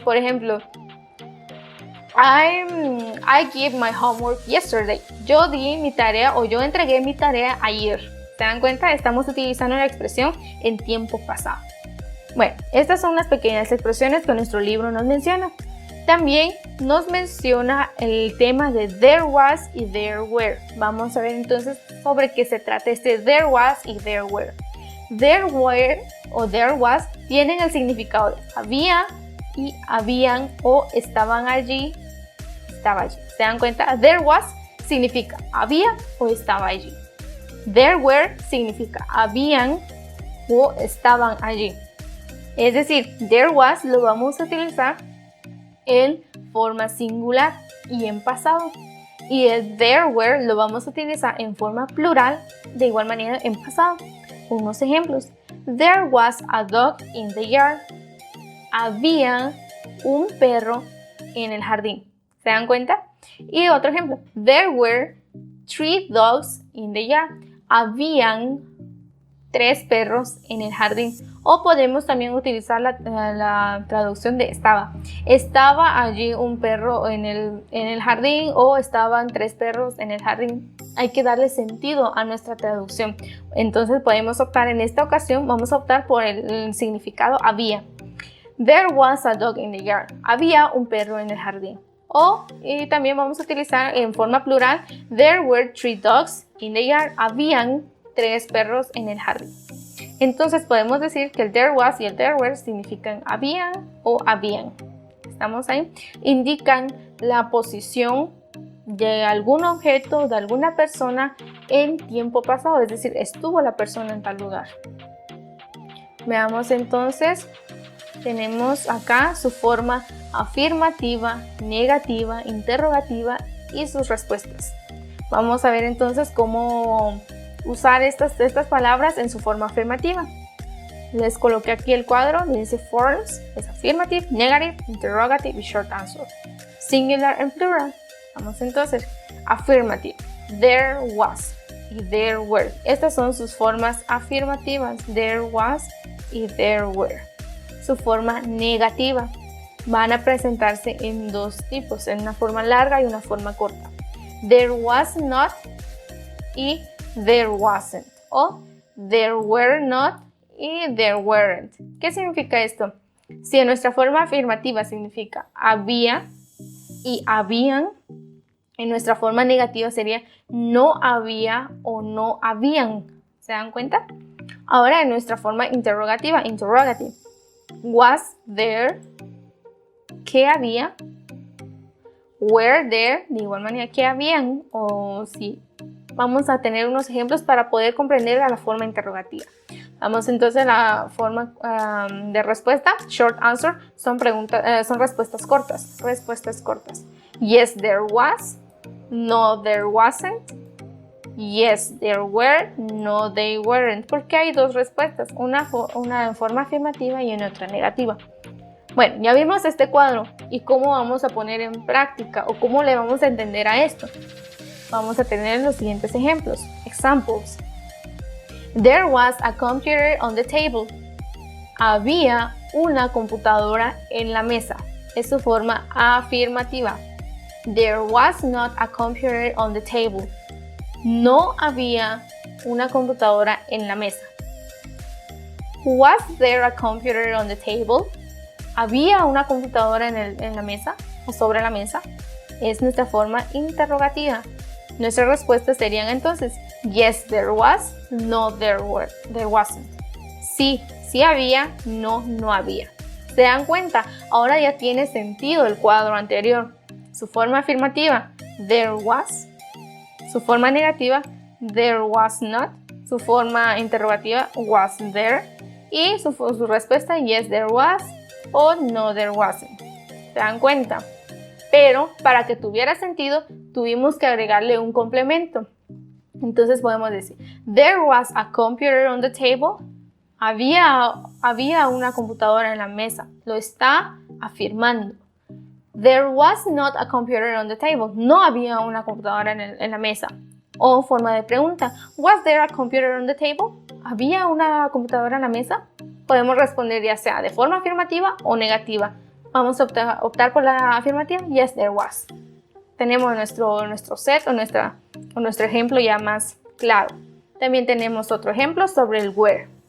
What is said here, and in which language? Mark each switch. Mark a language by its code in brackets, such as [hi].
[es] Por ejemplo, [en] I gave my homework yesterday. [es] Yo di mi tarea o yo entregué mi tarea ayer. ¿Se dan cuenta? Estamos utilizando la expresión en tiempo pasado. Bueno, estas son unas pequeñas expresiones que nuestro libro nos menciona. También nos menciona el tema de there was y there were. Vamos a ver entonces sobre qué se trata este there was y there were. There were o there was tienen el significado de había y habían o estaban allí, estaba allí. ¿Se dan cuenta? There was significa había o estaba allí. There were significa habían o estaban allí. Es decir, there was lo vamos a utilizar en forma singular y en pasado. Y el there were lo vamos a utilizar en forma plural de igual manera en pasado. Unos ejemplos. [en] There was a dog in the yard. [es] Había un perro en el jardín. ¿Se dan cuenta? Y otro ejemplo. [en] There were 3 dogs in the yard. [es] Habían 3 perros en el jardín. O podemos también utilizar la traducción de estaba. Estaba allí un perro en el jardín o estaban 3 perros en el jardín. Hay que darle sentido a nuestra traducción. Entonces podemos optar en esta ocasión, vamos a optar por el significado había. [en] There was a dog in the yard. [es] Había un perro en el jardín. Y también vamos a utilizar en forma plural. [en] There were 3 dogs in the yard. [es] Habían 3 perros en el jardín. Entonces podemos decir que el there was y el there were significan habían o habían. ¿Estamos ahí? Indican la posición de algún objeto, de alguna persona en tiempo pasado. Es decir, estuvo la persona en tal lugar. Veamos entonces. Tenemos acá su forma afirmativa, negativa, interrogativa y sus respuestas. Vamos a ver entonces cómo usar estas palabras en su forma afirmativa. Les coloqué aquí el cuadro, dice forms, es [en] affirmative, negative, interrogative [es] y [en] short answer. Singular and plural. [es] Vamos entonces, affirmative, there was y there were. Estas son sus formas afirmativas, there was y there were. Su forma negativa, van a presentarse en 2 tipos, en una forma larga y una forma corta. [en] There was not y there wasn't, o there were not y there weren't. [es] ¿Qué significa esto? Si en nuestra forma afirmativa significa había y habían, en nuestra forma negativa sería no había o no habían. ¿Se dan cuenta? Ahora en nuestra forma interrogativa, interrogative. [en] Was there, [es] ¿qué había? [en] Were there, [es] de igual manera, ¿qué habían? O si vamos a tener unos ejemplos para poder comprender a la forma interrogativa. Vamos entonces a la forma de respuesta. [en] Short answer [es] son respuestas cortas. Respuestas cortas. [en] Yes, there was. No, there wasn't. Yes, there were. No, they weren't. [es] Porque hay 2 respuestas. Una en forma afirmativa y una otra negativa. Bueno, ya vimos este cuadro y cómo vamos a poner en práctica o cómo le vamos a entender a esto. Vamos a tener los siguientes ejemplos. [en] Examples. There was a computer on the table. [es] Había una computadora en la mesa. Es su forma afirmativa. [en] There was not a computer on the table. [es] No había una computadora en la mesa. [en] Was there a computer on the table? [es] ¿Había una computadora en la mesa o sobre la mesa? Es nuestra forma interrogativa. Nuestras respuestas serían entonces [en] yes, there was, no, there wasn't. [es] Sí, sí había, no, no había. ¿Se dan cuenta? Ahora ya tiene sentido el cuadro anterior. Su forma afirmativa, there was. Su forma negativa, there was not. Su forma interrogativa, was there. Y su respuesta, [en] yes, there was o no, there wasn't. [es] ¿Se dan cuenta? Pero para que tuviera sentido, tuvimos que agregarle un complemento. Entonces podemos decir, [en] there was a computer on the table. [es] Había una computadora en la mesa. Lo está afirmando. [en] There was not a computer on the table. [es] No había una computadora en la mesa. O forma de pregunta, [en] was there a computer on the table? [es] ¿Había una computadora en la mesa? Podemos responder ya sea de forma afirmativa o negativa. Vamos a optar por la afirmativa. [en] Yes, there was. [es] Tenemos nuestro set o nuestro ejemplo ya más claro. También tenemos otro ejemplo sobre el were.